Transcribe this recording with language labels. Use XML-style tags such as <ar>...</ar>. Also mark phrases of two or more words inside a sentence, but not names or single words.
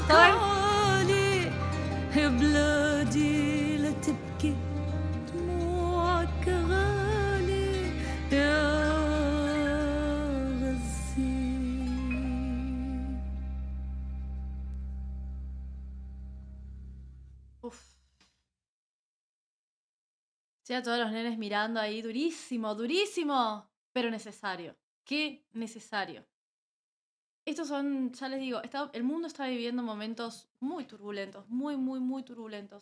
<ar>طبعاً. عالي يا بلادي لا تبكي دموعك غالي يا غزة.</ar> <es>Uf. Sí, a todos los nenes mirando ahí, durísimo, durísimo, pero necesario. Qué necesario. Estos son, ya les digo, el mundo está viviendo momentos muy turbulentos, muy, muy, muy turbulentos.</es>